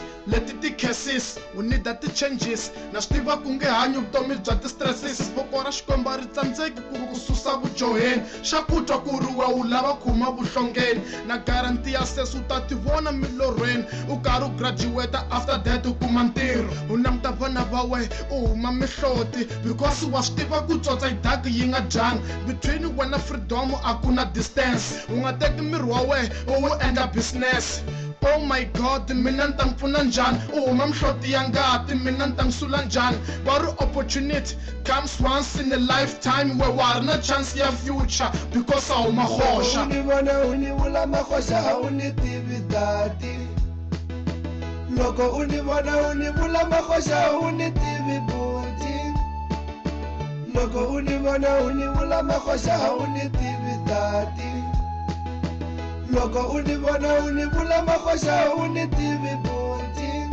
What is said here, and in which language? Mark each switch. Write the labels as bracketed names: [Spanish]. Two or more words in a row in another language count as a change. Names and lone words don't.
[Tsonga] Leti ti-cases u need ti-changes, na swi tiva ku nge hanyi vutomi bya ti-stresses. Voko ra Xikwembu ri tsandzeki ku ri ku susa vujoheni, xa ku twa ku ri we u lava khuma vuhlongeni, na garanti ya sesi u ta ti vona milorhweni, u karhi u graduate [English] after that [Tsonga] u kuma ntirho, u languta vana va we u huma mihloti, because wa swi tiva ku tsotsa yi daki yi nga dyangi. Between wena freedom a ku na distance, u nga teki miri wa we u wu endla business. [English] Oh my God, [Tsonga] mina ni ta n'wi pfuna njhani, u huma mihloti ya ngati, mina ni ta n'wi sula njhani. Va ri [English] opportunity comes once in a lifetime, [Tsonga] we wa ri na chance ya future because a huma hoxa. Uni vona uni vula mahoxa a wu ni tivi dati, loko uni vona uni vula mahoxa a wu ni tivi buti, loko uni vona uni vula mahoxa a wu ni tivi dati, loko uni vona uni vula mahoxa a wu ni tivi buti.